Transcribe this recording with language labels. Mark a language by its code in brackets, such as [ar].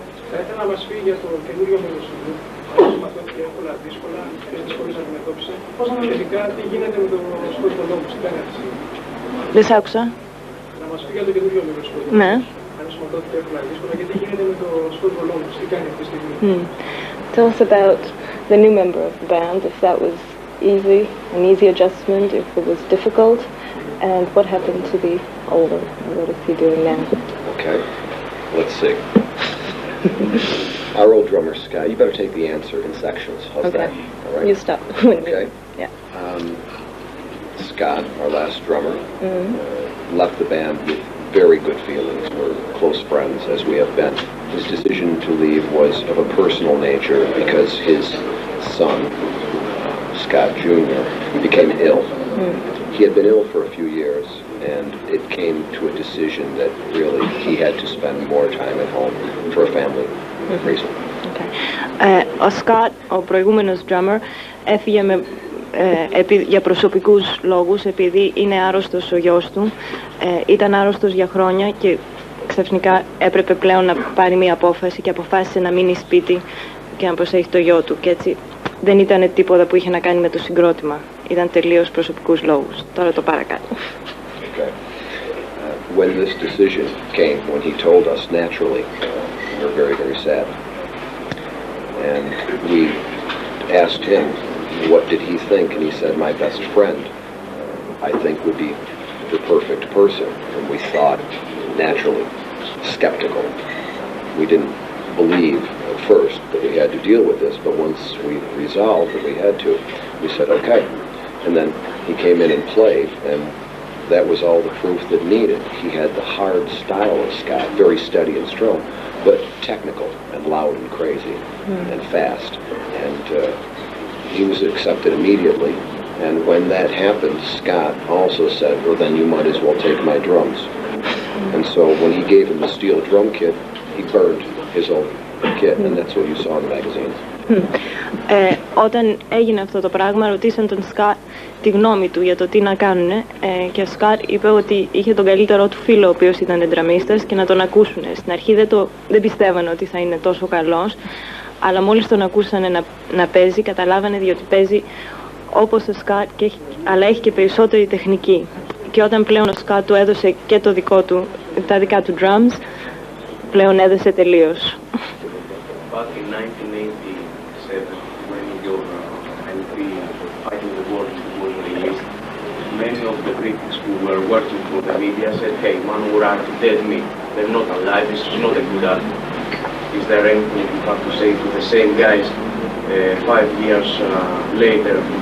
[el] Θα ήθελα να μας πει για το καινούριο μελοσυνδού, με αυτό και εύκολα δύσκολα, ποιες δυσκολίες αντιμετώπισε, πώς αναλυτικά τι γίνεται με το σκότεινο λόγο, τι κάνει αυτή. Δεν σ' άκουσα. Να μας πει για το καινούριο μελοσυνδού. Ναι. Αν σωματώθηκε εύκολα δύσκολα και τι γίνεται με το σκότεινο λόγο, τι κάνει αυτή τη στιγμή. [en] Tell us about the new member of the band, if that was easy, an easy adjustment, if it was difficult, and what happened to the older, what is he doing now? Okay, let's see. Our old drummer, Scott, you better take the answer in sections. How's Okay. that? All right. You stop. Okay. Yeah. Scott, our last drummer, left the band with very good feelings. We're close friends, as we have been. His decision to leave was of a personal nature because his son, Scott Jr., became ill. He had been ill for a few years, and it came to a decision that really he had to spend more time at home for a family reason. Okay. [el] Ο Scott, ο προηγούμενος drummer, έφυγε για προσωπικούς λόγους, επειδή είναι άρρωστος ο γιος του. Ήταν άρρωστος για χρόνια και ξαφνικά έπρεπε πλέον να πάρει μια απόφαση και αποφάσισε να μείνει σπίτι και να προσέχει το γιο του. Και έτσι δεν ήταν τίποτα που είχε να κάνει με το συγκρότημα. Ήταν τελείως προσωπικούς λόγους. Τώρα το παρακάτω. Okay. When this decision came, when he told us, naturally, we were very, very sad. And we asked him, what did he think? And he said, my best friend, I think, would be the perfect person. And we thought, naturally, skeptical. We didn't believe at first that we had to deal with this, but once we resolved that we had to, we said, okay. And then he came in and played, and that was all the proof that needed. He had the hard style of Scott, very steady and strong, but technical and loud and crazy and fast. And he was accepted immediately. And when that happened, Scott also said, well, then you might as well take my drums. And so when he gave him the steel drum kit, he burned his old kit, and that's what you saw in the magazines. Όταν έγινε αυτό το πράγμα, ρωτήσαν τον Σκάτ τη γνώμη του για το τι να κάνουνε και ο Σκάτ είπε ότι είχε τον καλύτερό του φίλο, ο οποίος ήταν ντραμίστας, και να τον ακούσουνε. Στην αρχή δεν πιστεύανε ότι θα είναι τόσο καλός, αλλά μόλις τον ακούσανε να παίζει, καταλάβανε διότι παίζει όπως ο Σκάτ, αλλά έχει και περισσότερη τεχνική. Και όταν πλέον ο Σκάτ του έδωσε και τα δικά του drums, πλέον έδεσε τελείως. [en] Back in 1987, when your LP Fighting the War was released, many of the critics who were working for the media said, hey, Manowar are dead meat. They're not alive. This is not a good album. Is there anything you have to say to the same guys 5 years later?